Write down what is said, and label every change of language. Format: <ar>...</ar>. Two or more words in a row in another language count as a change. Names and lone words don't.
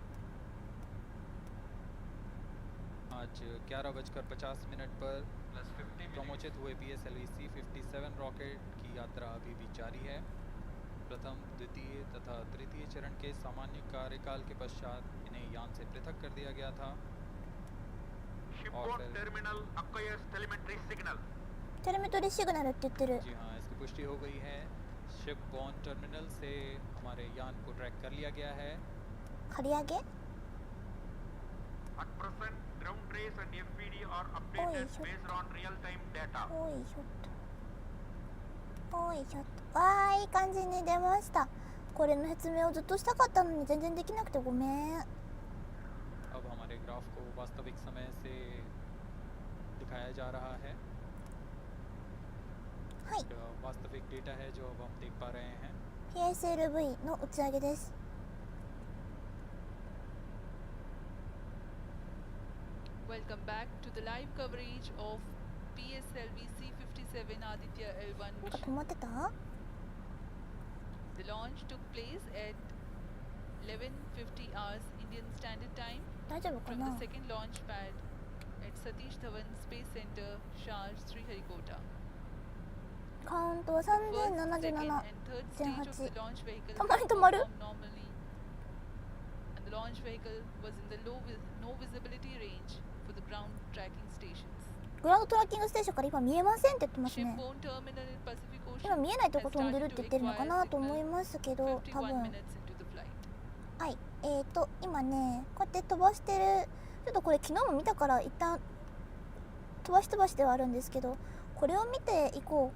<hi>आज 11:50 पर प्रमोचित हुए PSLV C-57 रॉकेट की यात्रा अभी भी जारी है। प्रथम, द्वितीय तथा तृतीय चरण के सामान्य कार्यकाल के पश्चात इन्हें यान से पृथक कर दिया गया था और फिर</hi> <en>telemetry signal</en> <ja>って言ってる।</ja> <hi>जी हाँ, इसकी पुष्टि हो गई है।</hi> <en>shipborne terminal</en> <hi>से हमारे यान को ट्रैक कर लिया गया है।</hi> <en>At present, ground trace and FPD are updated based on real-time data.</en> <ja>わー、いい感じに出ました。これの説明をずっとしたかったのに全然できなくてごめん。</ja> <hi>अब हमारे ग्राफ को वास्तविक समय से दिखाया जा रहा है। वास्तविक डेटा है जो अब हम देख पा रहे हैं।</hi> <ja>PSLV の打ち上げです。</ja> <en>Welcome back to the live coverage of PSLV C-57 Aditya L1 mission. The launch took place at 11:50 hours Indian Standard Time from the second launch pad at Satish Dhawan Space Center, Shah, Sriharikota.</en> <ja>カウントは 3077.8。たまに止まる？</ja> <en>And the launch vehicle was in the no visibility range for the ground tracking stations.</en> <ja>グラウンドトラッキングステーションから今見えませんって言ってますね。今見えないとこ飛んでるって言ってるのかなと思いますけど、多分。はい、今ね、こうやって飛ばしてる。ちょっとこれ昨日も見たから一旦飛ばしではあるんですけど、これを見ていこう。</ja>